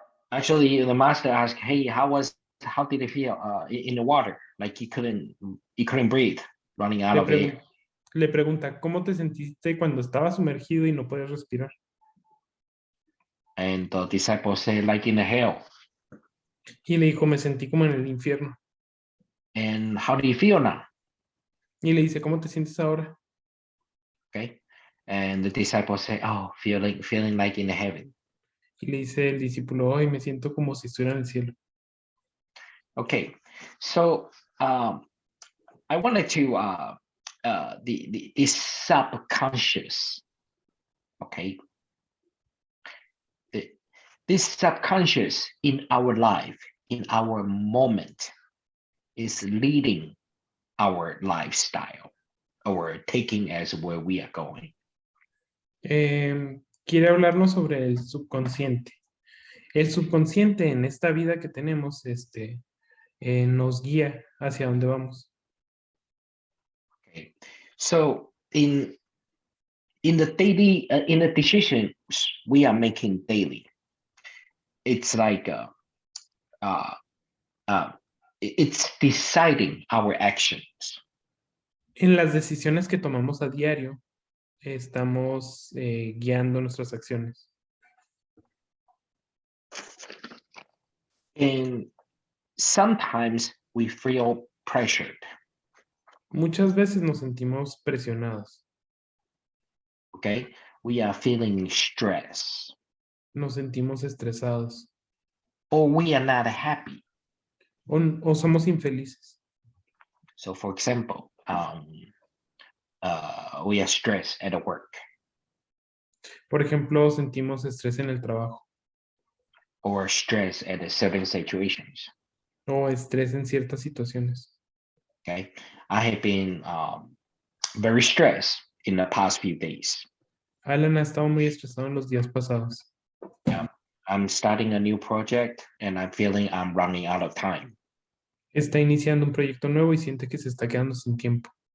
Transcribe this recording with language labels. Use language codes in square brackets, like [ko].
[en] Actually, the master asked, hey, how did it feel in the water? Like he couldn't breathe, running out of air. [es] Le pregunta, ¿cómo te sentiste cuando estabas sumergido y no podías respirar? [en] And the disciple said, like in the hell. [es] Y le dijo, me sentí como en el infierno. [en] And how do you feel now? [es] Y le dice, ¿cómo te sientes ahora? [en] Okay. And the disciple said, oh, feeling like in the heaven. [es] Y le dice el discípulo, hoy me siento como si estuviera en el cielo. [en] Okay. So I wanted to the subconscious. Okay. this subconscious in our life, in our moment, is leading our lifestyle or taking us where we are going. [es] Quiere hablarnos sobre el subconsciente. El subconsciente en esta vida que tenemos, nos guía hacia dónde vamos. [en] Okay, so in the daily, in the decisions we are making daily, it's like it's deciding our actions. [es] En las decisiones que tomamos a diario, estamos guiando nuestras acciones. [en] And sometimes we feel pressured. [es] Muchas veces nos sentimos presionados, [en] Okay, we are feeling stress, [es] nos sentimos estresados [en] or we are not happy. [es] o somos infelices. [en] So, for example, we are stressed at work, [es] Por ejemplo, sentimos estrés en el trabajo [en] or stress at certain situations. [es] o estrés en ciertas situaciones. [en] Okay, I have been very stressed in the past few days. [es] Alan ha estado muy estresado en los días pasados. [en] I'm starting a new project and I'm feeling I'm running out of time. [es] Está iniciando un proyecto nuevo y siente que se está quedando sin tiempo.